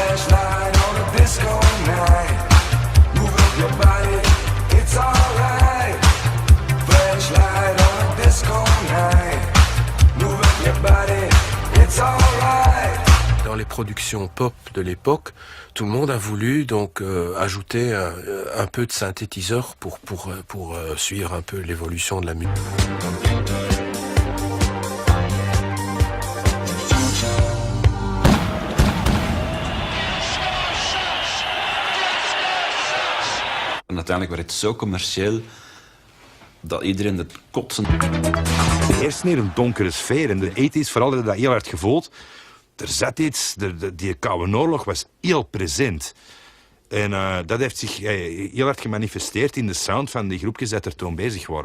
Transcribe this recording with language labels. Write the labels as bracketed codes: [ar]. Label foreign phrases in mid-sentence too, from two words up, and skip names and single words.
[fr] Dans les productions pop de l'époque, tout le monde a voulu donc ajouter un peu de synthétiseur pour suivre un peu l'évolution de la musique. [nl] En uiteindelijk werd het zo commercieel dat iedereen het kotsen. Eerst neer een donkere sfeer. In de 80's vooral hadden dat heel hard gevoeld. Er zat iets, die Koude Oorlog was heel present. En dat heeft zich heel hard gemanifesteerd in de sound van die groepjes dat er toen bezig waren.